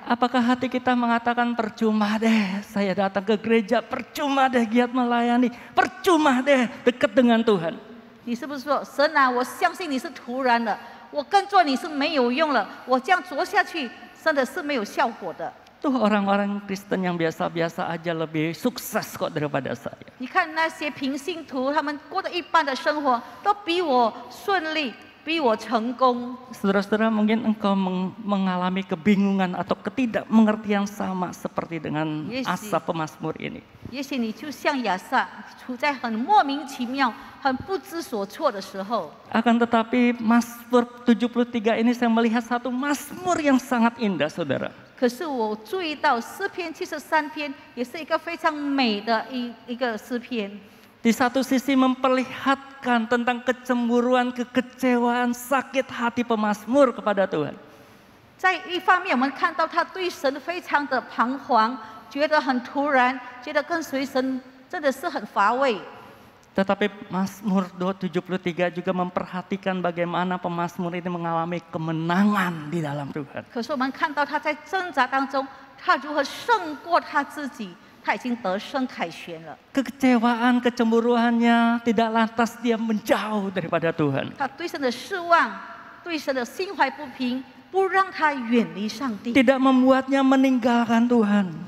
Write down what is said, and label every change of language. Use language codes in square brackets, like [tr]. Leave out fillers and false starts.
[id] Apakah hati kita mengatakan percuma deh saya datang ke gereja, percuma deh giat melayani, percuma deh dekat dengan Tuhan. [zh] 你是不是说神啊，我相信你是突然的，我跟着你是没有用了，我这样做下去真的是没有效果的。 [id] Tuh orang-orang Kristen yang biasa-biasa aja lebih sukses kok daripada saya. [zh] 你看那些平信徒，他们过得一般的生活，都比我顺利，比我成功。 [id] Saudara-saudara mungkin engkau mengalami kebingungan atau ketidakmengertian sama seperti dengan [en] Yes, [id] Asaf pemazmur ini. [zh] 也许你就像亚萨，处在很莫名其妙、很不知所措的时候。 [id] Akan tetapi Mazmur 73 ini saya melihat satu mazmur yang sangat indah saudara. [zh] 可是我注意到诗篇73篇也是一个非常美的一个诗篇。 [id] Di satu sisi memperlihatkan tentang kecemburuan, kekecewaan, sakit hati pemazmur kepada Tuhan. [zh] 在一方面，我们看到他对神非常的彷徨，觉得很突然，觉得跟随神真的是很乏味。 [id] Tetapi Mazmur 73 juga memperhatikan bagaimana pemazmur ini mengalami kemenangan di dalam Tuhan. [zh] 可是我们看到他在挣扎当中，他如何胜过他自己，他已经得胜凯旋了。 [id] Kekecewaan, kecemburuannya tidak lantas dia menjauh daripada Tuhan. [zh] 他对神的失望，对神的心怀不平，不让他远离上帝， [id] Tidak membuatnya meninggalkan Tuhan.